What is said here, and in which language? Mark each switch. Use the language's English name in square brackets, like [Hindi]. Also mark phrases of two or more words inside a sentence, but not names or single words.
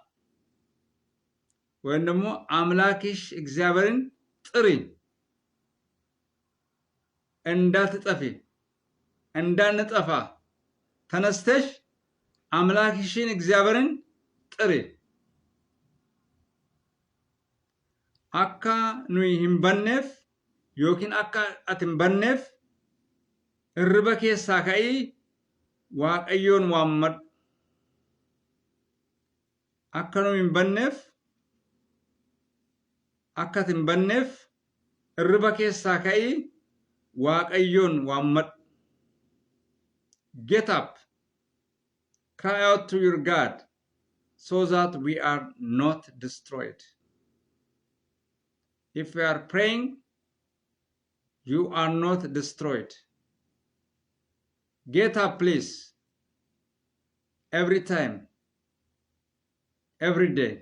[Amharic] ወይም ደግሞ አምላክሽ እግዚአብሔርን ጥሪ። እንዳትጠፊ እንዳንጠፋ ተነስተሽ አምላክሽን እግዚአብሔርን ጥሪ። [Oromo] akka nu hin banneef yookiin akka hin banneef irriba keessaa ka'ii waaqayyoon waammad akka nu hin banneef akkatin banneef irriba keessaa ka'ii Waaqayyoon waammad. [English] Get up, cry out to your God, so that we are not destroyed. If we are praying, you are not destroyed. Get up, please, every time, every day.